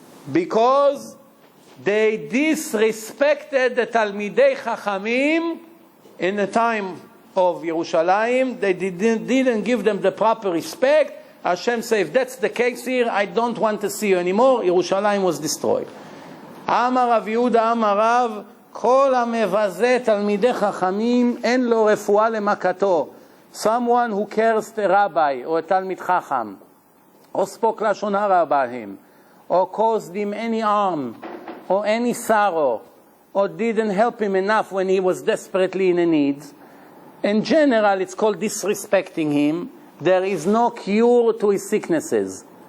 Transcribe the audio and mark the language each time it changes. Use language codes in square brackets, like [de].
[en] Because they disrespected the Talmidei Chachamim in the time of Yerushalayim. They didn't give them the proper respect. Hashem said, if that's the case here, I don't want to see you anymore. Yerushalayim was destroyed. [he] Amar Rav Yehuda, Amar Rav, כל המבזה תלמידי חכמים אין לו רפואה למכתו. [en] Someone who cursed a rabbi or a Talmid Chacham, or spoke lashon hara about him, or caused him any harm, or any sorrow, or didn't help him enough when he was desperately in a need. In general, it's called disrespecting him. There is no cure to his sicknesses.